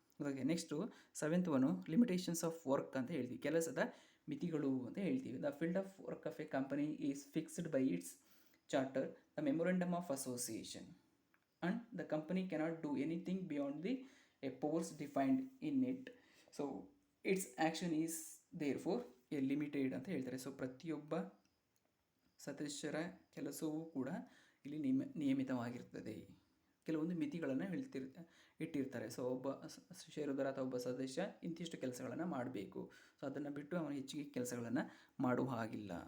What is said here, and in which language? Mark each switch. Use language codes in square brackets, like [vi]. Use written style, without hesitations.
[kn] ಹಾಗೆ next 7th limitations of work ಅಂತ ಹೇಳ್ತೀವಿ, ಕೆಲಸದ ಮಿತಿಗಳು ಅಂತ ಹೇಳ್ತೀವಿ. [en] The field of work of a company is fixed by its charter, the memorandum of association, and the company cannot do anything beyond the powers defined in it. So its action is therefore a limited [kn] ಅಂತ ಹೇಳ್ತಾರೆ. So ಪ್ರತಿಯೊಬ್ಬ ಸದಸ್ಯರ ಕೆಲಸವೂ ಕೂಡ ಇಲ್ಲಿ ನಿಯಮಿತವಾಗಿರ್ತದೆ. ಕೆಲವೊಂದು ಮಿತಿಗಳನ್ನು ಇಟ್ಟಿರ್ತಾರೆ. ಸೊ ಒಬ್ಬ ಷೇರುದಾರ ಅಥವಾ ಒಬ್ಬ ಸದಸ್ಯ ಇಂತಿಷ್ಟು ಕೆಲಸಗಳನ್ನು ಮಾಡಬೇಕು, ಸೊ ಅದನ್ನು ಬಿಟ್ಟು ಅವನು ಹೆಚ್ಚಿಗೆ ಕೆಲಸಗಳನ್ನು ಮಾಡುವ ಹಾಗಿಲ್ಲ.